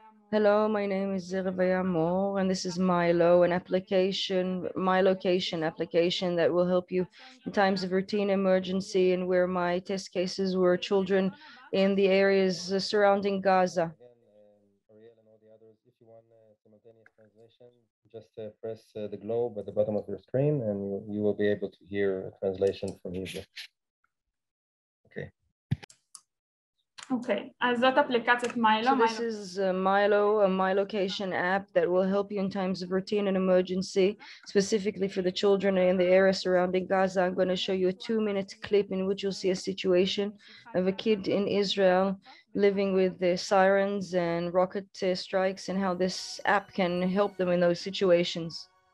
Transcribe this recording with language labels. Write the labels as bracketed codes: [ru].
[en] Hello, my name is Revaya Moore, and this is Milo, an application, my location application that will help you in times of routine emergency, and where my test cases were children in the areas surrounding Gaza. Ariel and all the others, if you want simultaneous translation, just press the globe at the bottom of your screen and you will be able to hear a translation from Hebrew. Okay. [he] אוקיי, אז זאת אפליקציית מיילו. [en] So this is Milo, a My Location app that will help you in times of routine and emergency, specifically for the children in the area surrounding Gaza. I'm going to show you a 2-minute clip in which you'll see a situation of a kid in Israel living with the sirens and rocket strikes and how this app can help them in those situations.